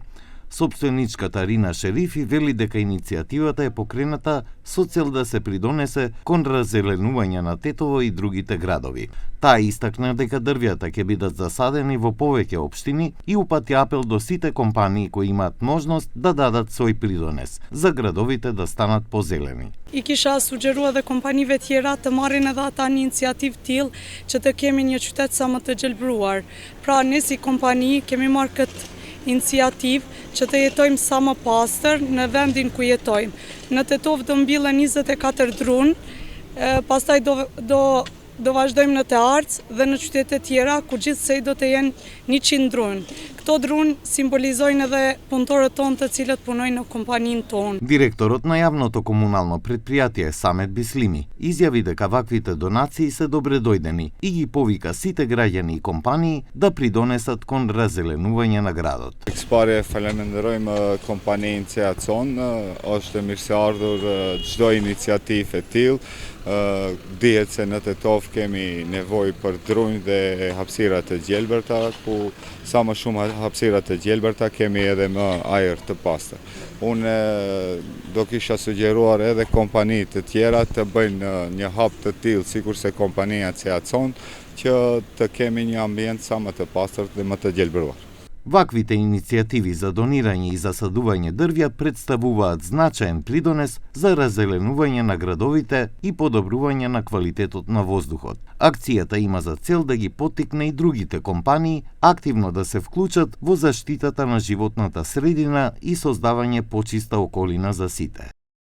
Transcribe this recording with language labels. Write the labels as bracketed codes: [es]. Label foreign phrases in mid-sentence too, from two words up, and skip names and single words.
[mk] Собственичката Рина Шерифи вели дека иницијативата е покрената со цел да се придонесе кон раззеленување на Тетово и другите градови. Таа истакна дека дрвјата ќе бидат засадени во повеќе општини и упати апел до сите компании кои имаат можност да дадат свој придонес за градовите да станат позелени. [sq] И kisha sugjeruar edhe kompanive tjera të marrin edhe ata një iniciativë tillë që të kemi një qytet sa më të gjelbruar. Pra ne si kompani kemi marrë këtë iniciativë që të jetojmë sa më pastër në vendin ku jetojmë. Në Tetov do mbillen 24 drun, pastaj do vazhdojmë në Te Arc dhe në qytete tjera ku gjithsej do të jenë 100 drun. Këto drun simbolizojnë edhe punëtorët tonë të cilët punojnë në kompaninë tonë. [mk] Директорот на јавното комунално предпријатие Самет Бислими изјави дека ваквите донации се добредојдени и ги повика сите граѓани и компании да придонесат кон раззеленување на градот. [sq] Ekspare falenderojmë kompaninë CEACON, është mirëseardhur çdo iniciativë e tillë. Dihet se në Tetov kemi nevojë për drunj dhe hapësira të gjelbërta, ku sa më shumë hapësira të gjelbërta kemi edhe më ajër të pastër. Unë do kisha sugjeruar edhe kompanitë të tjera të bëjnë një hap të tillë sikurse kompania CEACON, që të kemi një ambient sa më të pastër dhe më të gjelbëruar. [mk] Ваквите иницијативи за донирање и засадување дрвја представуваат значаен придонес за раззеленување на градовите и подобрување на квалитетот на воздухот. Акцијата има за цел да ги поттикне и другите компании активно да се вклучат во заштитата на животната средина и создавање почиста околина за сите.